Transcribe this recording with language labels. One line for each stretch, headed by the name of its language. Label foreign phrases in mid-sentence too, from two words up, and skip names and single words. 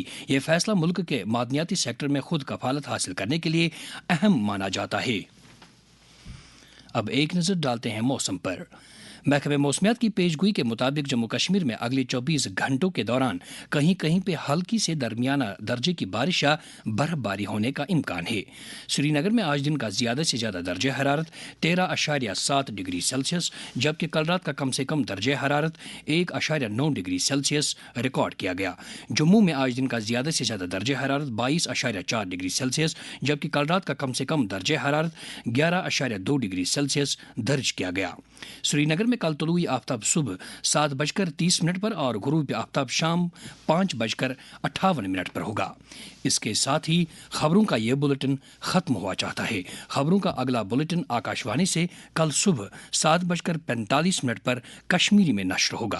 Urdu: یہ فیصلہ ملک کے معدنیاتی سیکٹر میں خود کفالت حاصل کرنے کے لیے اہم مانا جاتا ہے۔ اب ایک نظر ڈالتے ہیں موسم پر۔ محکمہ موسمیات کی پیشگوئی کے مطابق جموں کشمیر میں اگلے 24 گھنٹوں کے دوران کہیں کہیں پہ ہلکی سے درمیانہ درجے کی بارش یا برف باری ہونے کا امکان ہے۔ سری نگر میں آج دن کا زیادہ سے زیادہ درجہ حرارت 13.7 ڈگری سیلسیس جبکہ کل رات کا کم سے کم درجہ حرارت 1.9 ڈگری سیلسیس ریکارڈ کیا گیا۔ جموں میں آج دن کا زیادہ سے زیادہ درجہ حرارت 22.4 ڈگری سیلسیس جبکہ کل رات کا کم سے کم درجہ حرارت 11.2 ڈگری سیلسیس درج کیا گیا۔ سری نگر میں کل طلوع آفتاب صبح 7:30 پر اور غروب آفتاب شام 5:58 پر ہوگا۔ اس کے ساتھ ہی خبروں کا یہ بلیٹن ختم ہوا چاہتا ہے۔ خبروں کا اگلا بلیٹن آکاشوانی سے کل صبح 7:45 پر کشمیری میں نشر ہوگا۔